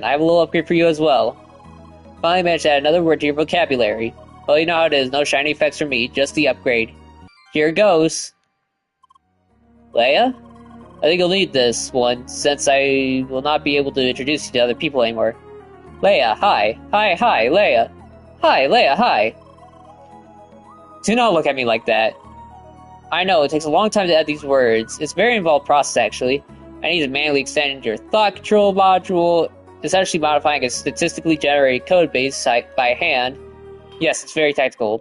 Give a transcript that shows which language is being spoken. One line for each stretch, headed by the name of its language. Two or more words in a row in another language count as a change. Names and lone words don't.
English: I have a little upgrade for you as well. Finally managed to add another word to your vocabulary. Well, you know how it is. No shiny effects for me. Just the upgrade. Here goes. Leia? I think you'll need this one, since I will not be able to introduce you to other people anymore. Leia, hi. Hi, Leia. Hi, Leia, hi. Do not look at me like that. I know, it takes a long time to add these words. It's a very involved process, actually. I need to manually extend your thought control module, essentially modifying a statistically generated code base by hand. Yes, it's very technical.